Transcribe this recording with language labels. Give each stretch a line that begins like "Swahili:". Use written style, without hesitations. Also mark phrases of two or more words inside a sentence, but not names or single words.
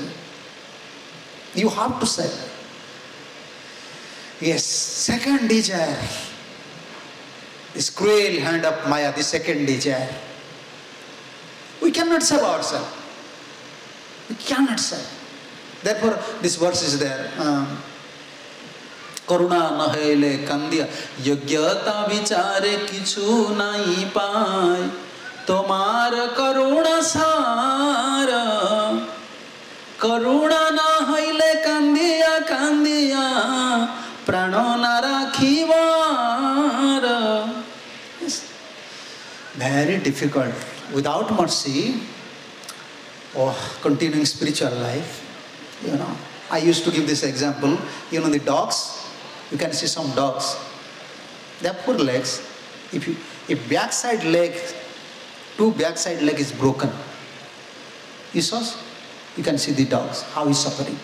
English: You have to say. Yes, second desire. This cruel hand of Maya, the second desire. We cannot save ourselves. We cannot save. Therefore, this verse is there.
Bangla: করুণা না হইলে কাঁদিয়া যোগ্যতা বিচারে কিছু নাহি পাই তোমার করুণা সার করুণা না হইলে কাঁদিয়া প্রাণ না রাখিবার.
English: Very difficult. Without mercy, continuing spiritual life, I used to give this example. The dogs, you can see some dogs. They have 4 legs. If backside leg, 2 backside leg is broken, you can see the dogs, how he's suffering.